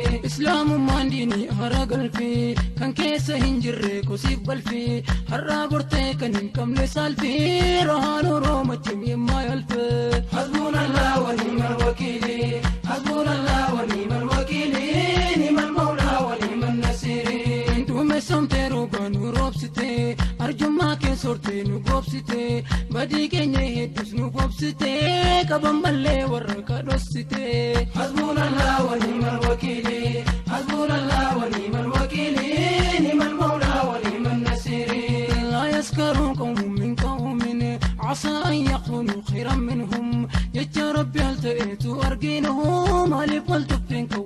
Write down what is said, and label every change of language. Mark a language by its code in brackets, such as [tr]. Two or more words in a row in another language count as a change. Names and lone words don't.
[om] Islaamummaan diinii haara galfii, kan keessa hin jirre kosiif balfii, har'aa bortee kan hin qabne saalfii, rohaan Oromoo cimee maayalfee. [ar] حسبنا الله ونعم الوكيل حسبنا الله ونعم الوكيل نعم المولى ونعم النصير. [om] Duumessoomtee roobaa nu roobsitee, arjummaa kee soortee nu goobsitee, badii keenya hedduu Nu gobsitee qaban mallee warra kadhossitee. [ar] حسبنا الله ونعم الوكيل حسبنا الله ونعم الوكيل. نعم المولى ونعم النصير لا يسخر قوم من قوم. عسى أن يكونوا خيرا منهم. [om] Jecha Rabbi al ta'etu arginu. Maaliif wal tuffin